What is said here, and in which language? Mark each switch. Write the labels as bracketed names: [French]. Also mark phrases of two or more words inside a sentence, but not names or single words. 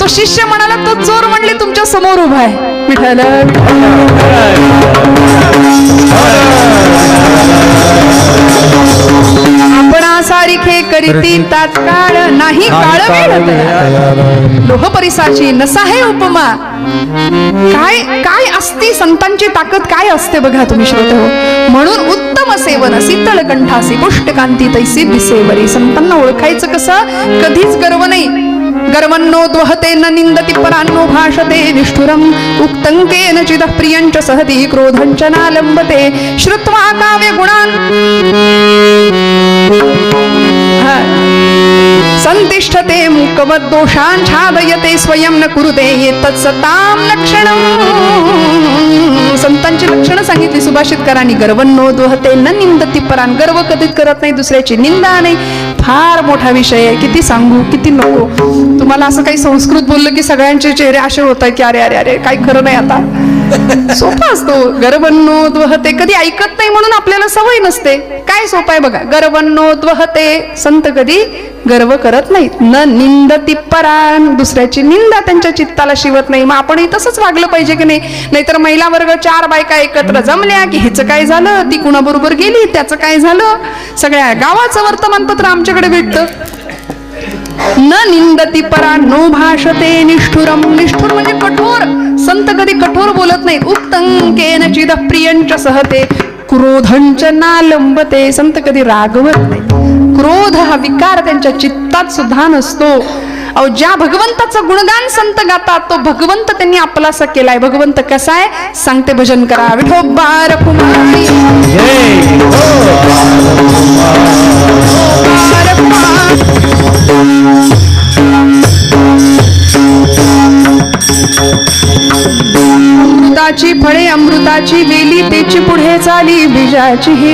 [Marathi] तो शिष्य म्हणाला तो चोर म्हणले तुमच्या समोर उभा आहे. विठ्ठल आपण सारिखे करीती तात्काळ नाही काळ वेळ लोह परिसाची नसा हे उपमा. काय काय असती संतांची ताकद काय असते बघा तुम्ही श्रोते हो. म्हणून उत्तम सेवन शीतळ कंठासी पुष्टकांती तैसी दिसेवरी. संतांना ओळखायचं कसं? कधीच गर्व नाही. [Sanskrit] गर्वन्नो द्वहते न निंदति परान्नो भाषते निष्ठुरम उक्तंकेन चिदः प्रियंच सहति क्रोधंच नालंबते श्रुत्वा काव्य गुणान् संतिष्ठते मुकवद दोषान् छादयते स्वयं न कुरुते एतत्सतां लक्षणं. [Marathi] संतांची लक्षणं सांगितली सुभाषितकारांनी. [Sanskrit] गर्वन्नो द्वहते न निंदति परान्. [Marathi] गर्व कधीच करत नाही, दुसऱ्याची निंदा नाही. फार मोठा विषय आहे, किती सांगू किती नको. तुम्हाला असं काही संस्कृत बोललं की सगळ्यांचे चेहरे असे होत आहेत की अरे अरे अरे काही खरं नाही. आता सोपा असतो. [Sanskrit] गर्वन्नो द्वहते [Marathi] कधी ऐकत नाही म्हणून आपल्याला सवय नसते. काय सोपा आहे बघा. [Sanskrit] गर्वन्नो द्वहते [Marathi] संत कधी गर्व करत नाहीत. [Sanskrit] न निंदति परान. [Marathi] दुसऱ्याची निंदा त्यांच्या चित्ताला शिवत नाही. मग आपणही तसंच वागलं पाहिजे की नाही. नाहीतर महिला वर्ग 4 बायका एकत्र जमल्या की हिचं काय झालं, ती कुणाबरोबर गेली, त्याचं काय झालं, सगळ्या गावाचं वर्तमानपत्र आमच्याकडे भेटतं. [Sanskrit] न निंदति परा नो भाषते निष्ठुरम. [Marathi] निष्ठुर म्हणजे कठोर. संत कधी कठोर बोलत नाहीत. [Sanskrit] उत्तंकेन चिदः प्रियंच सहते क्रोधंच नालंबते. [Marathi] संत कधी रागवत नाही. क्रोध हा विकार त्यांच्या चित्तात सुद्धा नसतो. अहो ज्या भगवंताचं गुणगान संत गातात तो भगवंत त्यांनी आपलासा केलाय. भगवंत कसा आहे सांगते भजन करा. विठोबा रखुमाई अमृताची फळे अमृताची वेली तेची पुढे चाली बीजाची ही.